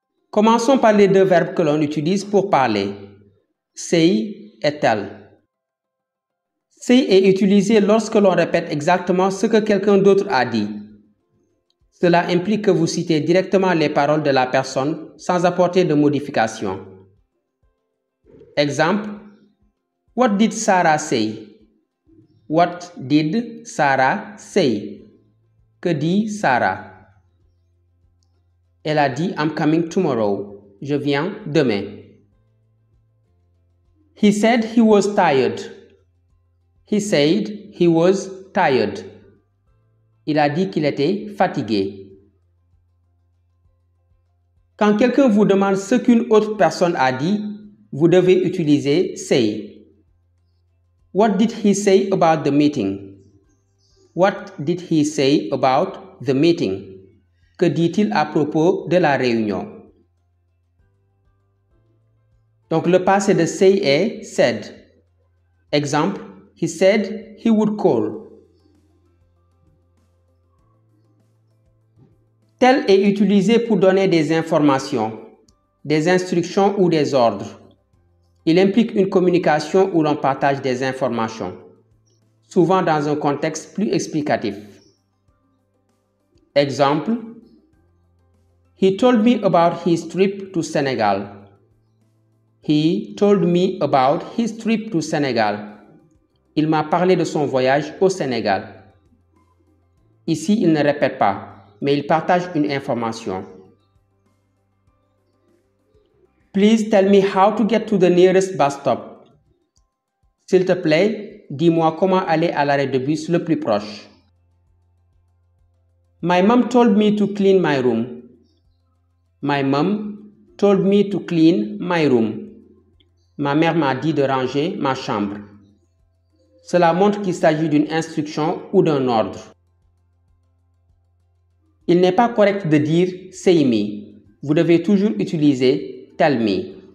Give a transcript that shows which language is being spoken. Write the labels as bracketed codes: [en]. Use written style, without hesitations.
[fr] Commençons par les deux verbes que l'on utilise pour parler. Say et tell. Say est utilisé lorsque l'on répète exactement ce que quelqu'un d'autre a dit. Cela implique que vous citez directement les paroles de la personne sans apporter de modification. [en] Exemple: What did Sarah say? What did Sarah say? [fr] Que dit Sarah? Elle a dit [en] I'm coming tomorrow. [fr] Je viens demain. [en] He said he was tired. He said he was tired. [fr] Il a dit qu'il était fatigué. Quand quelqu'un vous demande ce qu'une autre personne a dit, vous devez utiliser say. [en] What did he say about the meeting? What did he say about the meeting? [fr] Que dit-il à propos de la réunion? Donc le passé de say est said. [en] Exemple: He said he would call. [fr] Tell est utilisé pour donner des informations, des instructions ou des ordres. Il implique une communication où l'on partage des informations, souvent dans un contexte plus explicatif. [en] Exemple: He told me about his trip to Senegal. He told me about his trip to Senegal. [fr] Il m'a parlé de son voyage au Sénégal. Ici, il ne répète pas, mais il partage une information. [en] Please tell me how to get to the nearest bus stop. [fr] S'il te plaît, dis-moi comment aller à l'arrêt de bus le plus proche. [en] My mom told me to clean my room. My mom told me to clean my room. [fr] Ma mère m'a dit de ranger ma chambre. Cela montre qu'il s'agit d'une instruction ou d'un ordre. Il n'est pas correct de dire say me. Vous devez toujours utiliser tell me.